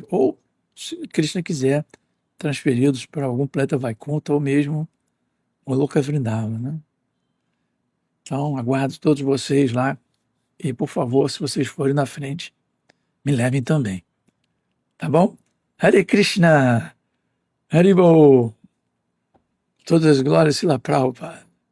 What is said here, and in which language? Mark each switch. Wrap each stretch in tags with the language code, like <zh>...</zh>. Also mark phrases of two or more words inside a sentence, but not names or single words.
<pt>Ou, se Krishna quiser, transferidos para algum planeta Vaikuntha ou mesmo o Loka Vrindavana, né? Então, aguardo todos vocês lá e, por favor, se vocês forem na frente, me levem também. Tá bom?</pt> <sa>हरे कृष्ण! हरिबोल!</sa> <pt>Todas as glórias, Srila Prabhupada.</pt>